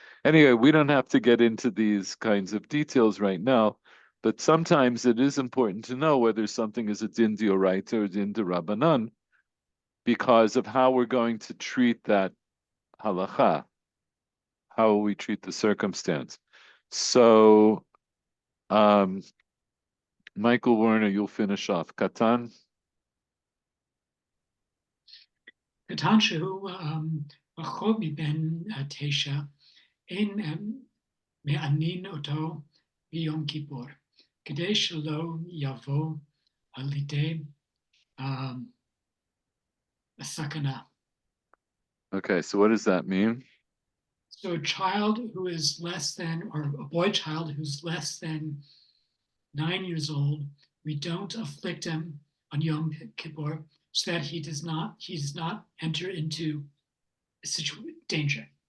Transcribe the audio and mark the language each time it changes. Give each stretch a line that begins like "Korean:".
English: Anyway, we don't have to get into these kinds of details right now, but sometimes it is important to know whether something is a din d'oraita or din d'Rabbanan, because of how we're going to treat that halacha, how we treat the circumstance. So, Michael Werner, you'll finish off.
Hebrew: Katan. קטן שהוא פחות מבין 9, אין מעניין אותו ביום כיפור, כדי שלא יבוא על ידי הסכנה.
English: Okay, so what does that mean? So a child who is less than, or a boy child who's less than 9 years old, we don't afflict him on Yom Kippur so that he does not enter into danger.